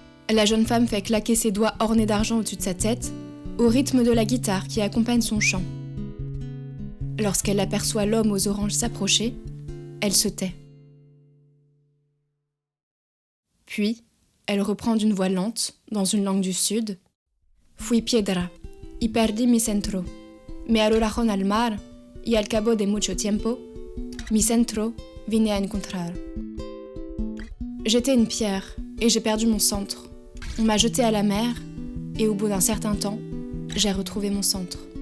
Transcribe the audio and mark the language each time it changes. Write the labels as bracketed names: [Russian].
[French] La jeune femme fait claquer ses doigts ornés d'argent au-dessus de sa tête, au rythme de la guitare qui accompagne son chant. Lorsqu'elle aperçoit l'homme aux oranges s'approcher, elle se tait. Puis, elle reprend d'une voix lente, dans une langue du sud. [Spanish] Fui piedra, y perdí mi centro, me arrojaron al mar, y al cabo de mucho tiempo, mi centro vine a encontrar. [French] J'étais une pierre et j'ai perdu mon centre. On m'a jeté à la mer et au bout d'un certain temps, j'ai retrouvé mon centre.